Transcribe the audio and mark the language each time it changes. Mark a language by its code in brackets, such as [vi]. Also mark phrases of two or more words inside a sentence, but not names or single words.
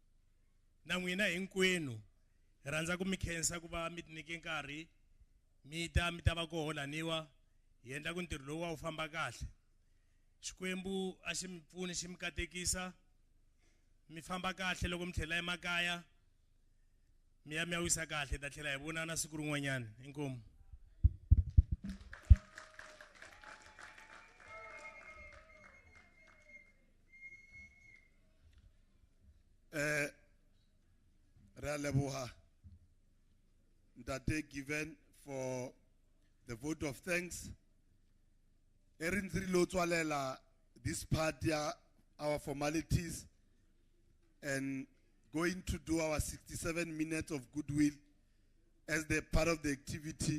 [ts] hi rhandza ku mi khensa ku va mi nyike nkarhi mi ta va koho laniwa hi endla ku ntirho lowu wa wu famba kahle. Xikwembu a xi mi pfuni xi mi katekisa mi famba kahle loko mi tlhela emakaya mi ya wisa kahle ta tlhela hi vonana siku rin'wanyana. Inkomu. [st] Re a leboha Ntate [en] given for the vote of thanks. This part, our formalities, and going to do our 67 minutes of goodwill as the part of the activity.